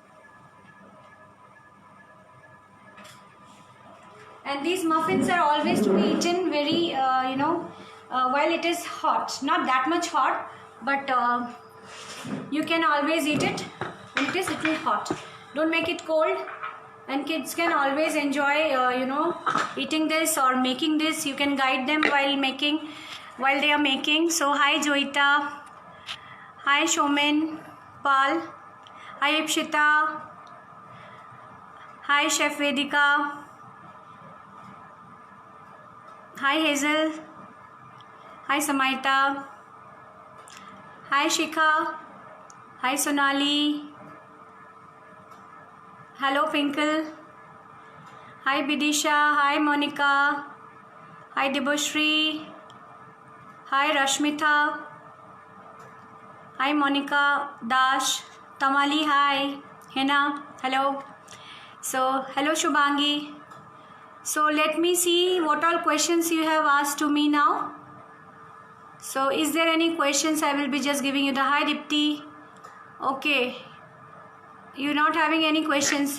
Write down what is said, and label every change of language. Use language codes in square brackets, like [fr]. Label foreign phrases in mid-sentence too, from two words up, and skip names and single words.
[en] And these muffins are always to be eaten very while it is hot, not that much hot, but you can always eat it when it is little hot. Don't make it cold, and kids can always enjoy eating this or making this. You can guide them while they are making. So hi Joita, hi Shomin, Pal, hi Ipshita, hi Chef Vedika, hi Hazel, hi Samaita, hi Shikha, hi Sonali, hello Pinkle, hi Bidisha, hi Monica, hi Deboshri, hi Rashmitha, hi Monica, Dash, Tamali, hi Hina, hello, So hello Shubhangi. So let me see what all questions you have asked to me now. So is there any questions? I will be just giving you the hi Dipti. Okay, you're not having any questions.